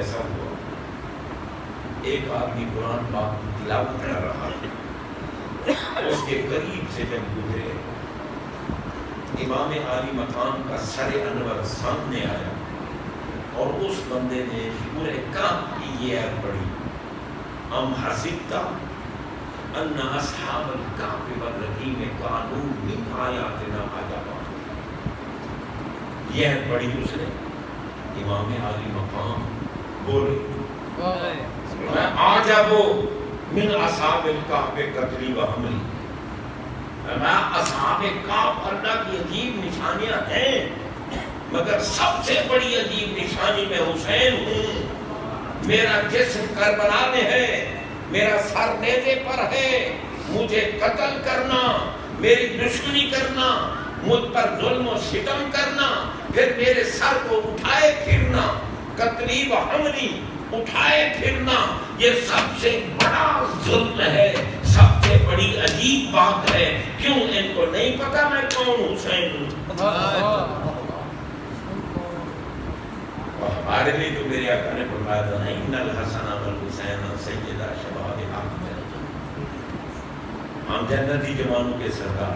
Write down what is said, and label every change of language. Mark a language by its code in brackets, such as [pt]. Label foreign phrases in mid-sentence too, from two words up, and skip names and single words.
[ur] ایسا ہوا ایک آدمی قرآن پاک کی تلاوت کر رہا ہے، اس کے قریب سے جب گزرے امام عالی مقام کا سر انور سامنے آیا اور اس بندے نے سورہ کہف کی یہ آیت پڑھی، [ar] ام حسبت ان اصحاب الکہف والرقیم کانوا من آیاتنا عجبا، [ur] یہ آیت پڑھی اس نے۔ امام عالی مقام بولے [ar] میں عجب من اصحاب الکہف قتلی و حملی، [ur] میں اصحاب کہف اللہ کی عجیب نشانیاں ہیں مگر سب سے بڑی عجیب نشانی میں حسین ہوں، میرا جسم کربلا میں ہے، میرا سر نیزے پر ہے، مجھے قتل کرنا، میری دشمنی کرنا، مجھ پر ظلم و ستم کرنا، پھر میرے سر کو اٹھائے پھرنا، [ar] قتلی و حملی [ur] اٹھائے پھرنا، یہ سب سے بڑا ظلم ہے، سب سے بڑی عجیب بات ہے۔ کیوں ان کو نہیں پتا میں کون حسین ہوں؟ اور ہمارے لیے تو میرے آقا نے فرمایا تھا نا [ar] ان الحسن والحسین سیدہ شباب حق، [ur] ہم جنتی جوانوں کے سردار۔